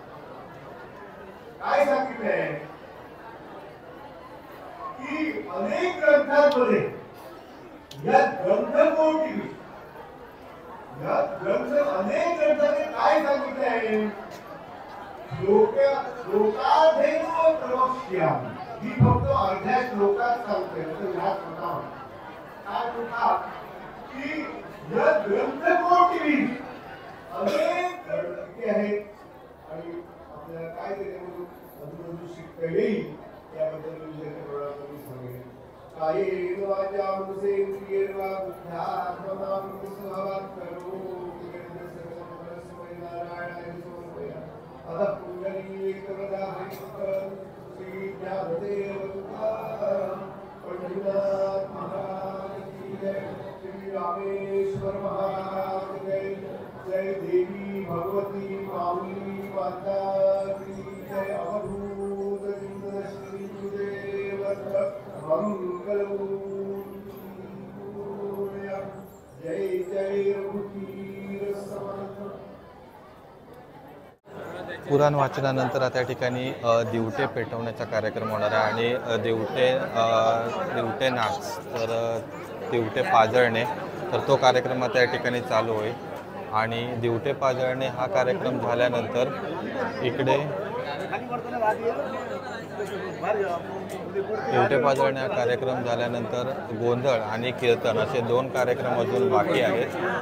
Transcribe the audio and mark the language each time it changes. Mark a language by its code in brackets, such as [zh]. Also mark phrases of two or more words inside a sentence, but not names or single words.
[mr] काय सांगितलंय की अनेक ग्रंथांमध्ये या ग्रंथकोटी या ग्रंथ अनेक ग्रंथांनी काय सांगितलं आहे [sa] श्लोकाधेन प्रवक्ष्यामि [mr] ही फक्त अर्ध्या श्लोकात सांगते. काय म्हणतात की या ग्रंथकोटी अनेक ग्रंथ आहेत आणि आपल्याला काय त्याच्यामधून अजून शिकता येईल याबद्दल मी सांगेन. [sa] कायेन वाचा मनसेंद्रियेण वा बुद्ध्यात्मनां स्वभावात् करोमि सर्वं नारायणाय समर्पयामि. अतः पुण्डरीकवदाहं [mr] श्री ज्ञानदेव तुकाराम पंढरीनाथ महाराज की जय. श्री रामेश्वर महाराज जय. जय देवी भगवती माऊली माता की जय. अवधूत इंद्र श्री गुरुदेव मंगलम. जय जय रघुवीर समर्थ. पुराण वाचनानंतर त्या ठिकाणी दिवटे पेटवण्याचा कार्यक्रम होणार आहे आणि दिवटे नाच तर दिवटे पाजळणे तर तो कार्यक्रम त्या ठिकाणी चालू होईल. आणि दिवटे पाजळणे हा कार्यक्रम झाल्यानंतर इकडे दिवटे पाजळणे हा कार्यक्रम झाल्यानंतर गोंधळ आणि कीर्तन असे 2 कार्यक्रम अजून बाकी आहेत.